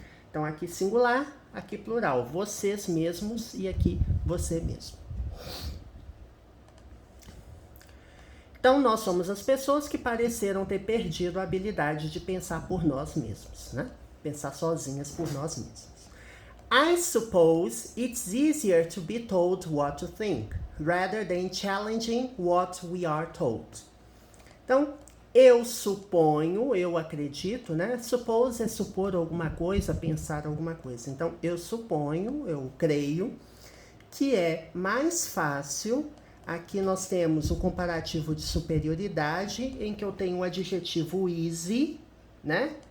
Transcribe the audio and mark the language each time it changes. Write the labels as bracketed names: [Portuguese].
[Portuguese] Então, aqui singular, aqui plural. Vocês mesmos e aqui você mesmo. Então, nós somos as pessoas que pareceram ter perdido a habilidade de pensar por nós mesmos, né? Pensar sozinhas por nós mesmos. [English] I suppose it's easier to be told what to think, rather than challenging what we are told. [Portuguese] Então, eu suponho, eu acredito, né? Suppose é supor alguma coisa, pensar alguma coisa. Então, eu suponho, eu creio, que é mais fácil Aqui nós temos o comparativo de superioridade, em que eu tenho o adjetivo easy, né?